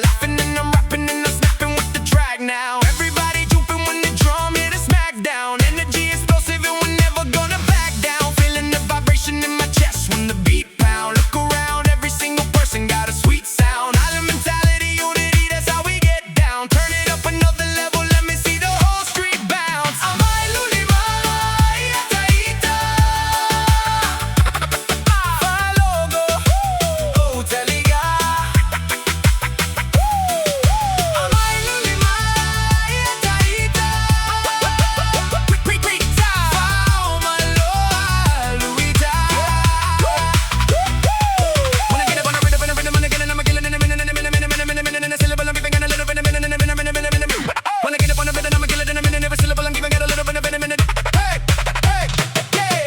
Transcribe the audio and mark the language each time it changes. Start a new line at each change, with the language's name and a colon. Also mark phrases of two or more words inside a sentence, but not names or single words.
English: Laughing and I'm rapping and I'm snapping with the track now. Everybody jumping when the drum hit a smack down. Energy explosive and we're never gonna back down. Feeling the vibration in my chest when the beat pound. Look around, every single person got a sweet sound. Island mentality, unity, that's how we get down. Turn it up another level, let me see the whole street bounce.
Samoan: Aumai Lou Lima, logo, oh teliga. Aumai Lou Lima,
English: when I get up on the rhythm, I'm again and I'm killing in a minute, a syllable, I'm giving it a little bit, when I get up on the rhythm, I'm killing in a minute, every syllable, I'm giving it a little bit, Hey, yeah.